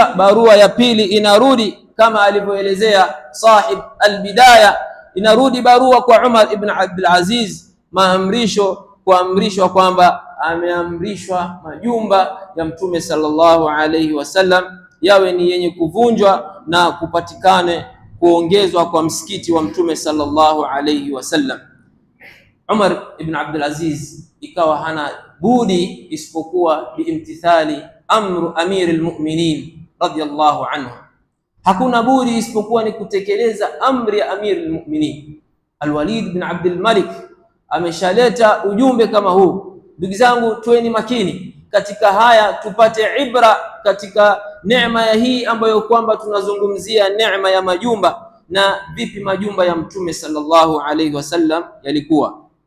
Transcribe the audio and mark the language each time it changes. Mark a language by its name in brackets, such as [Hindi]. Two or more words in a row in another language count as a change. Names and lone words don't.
[Swahili] Barua ya pili inarudi kama alivyoelezea [Arabic] صاحب البداية, [Swahili] inarudi barua kwa Umar ibn Abdul Aziz, kuamrishwa kwamba ameamrishwa majumba ya Mtume [Arabic] صلى الله عليه وسلم [Swahili] yawe ni yenye kuvunjwa na kupatikane kuongezwa kwa msikiti wa Mtume [Arabic] صلى الله عليه وسلم. [Swahili] Umar ibn Abdul Aziz ikawa hana budi isipokuwa [Arabic] بامتثال أمر أمير المؤمنين رضي الله عنه, [Swahili] hakuna budi isipokuwa ni kutekeleza amri ya [Arabic] أمير المؤمنين. [Swahili] Al-Walid ibn Abdul Malik ameshaleta ujumbe kama huu. Ndugu zangu, tuweni makini katika haya, tupate ibra katika neema ya hii ambayo kwamba tunazungumzia, neema ya majumba, na vipi majumba ya Mtume [Arabic] صلى الله عليه وسلم [Swahili] yalikuwa.